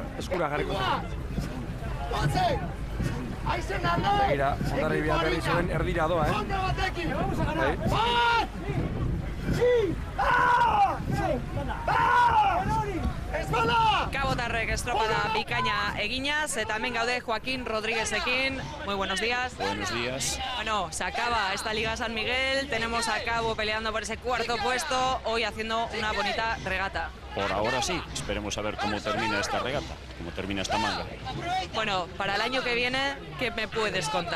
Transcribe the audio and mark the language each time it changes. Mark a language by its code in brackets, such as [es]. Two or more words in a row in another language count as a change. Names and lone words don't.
[eu] jarriko zaio. Begira, Hondarribia berri zuen erdira doa, Kabotarrek estropada bikaina eginaz, eta hemen gaude Joaquín Rodríguezekin. [es] Muy buenos días. Buenos días. Bueno, se acaba esta Liga San Miguel, tenemos a Cabo peleando por ese 4.º puesto, hoy haciendo una bonita regata. Por ahora sí, esperemos a ver cómo termina esta regata, cómo termina esta manga. Bueno, para el año que viene, ¿qué me puedes contar?